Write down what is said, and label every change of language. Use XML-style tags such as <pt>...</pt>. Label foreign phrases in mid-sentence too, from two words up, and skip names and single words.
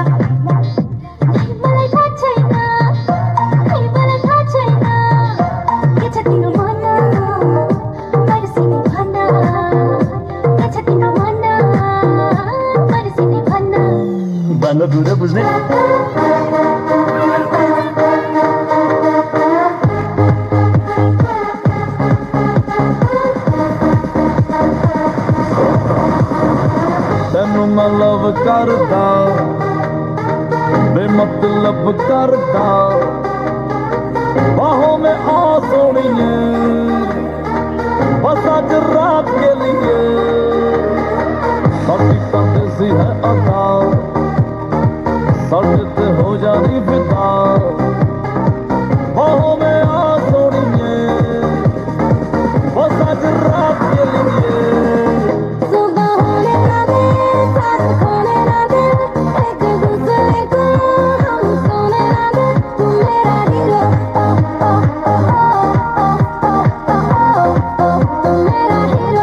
<ne>मलाई थाहा छैन के छ तिम्रो मन बिर्सिने भन्न के छ तिम्रो मन बिर्सिने भन्न बाङ्गो बुढो बुझ्ने</ne> <pa>ਤੈਨੂੰ ਮੈਂ ਲਵ ਕਰਦਾ ਬੇਮਤਲਬ ਕਰਦਾ ਬਾਹੋਂ ਮੈਂ ਆ ਸੋਣੀਏ</pa> <hi>बस आज रात के लिए</hi> <pa>ਸਾਡੀ ਤਾਂ ਦੇਸੀ ਹੈ ਅਦਾ ਸਾਡੇ ਤੇ ਹੋ ਜਾਣੀ ਫਿਦਾ ਬਾਹੋਂ ਮੈਂ ਆ ਸੋਣੀਏ</pa> <hi>बस आज रात के लिए सुबह होने ना दे साथ खोने ना दे एक दूसरे को हम सोने ना दे तू मेरा हीरो तू मेरा हीरो</hi>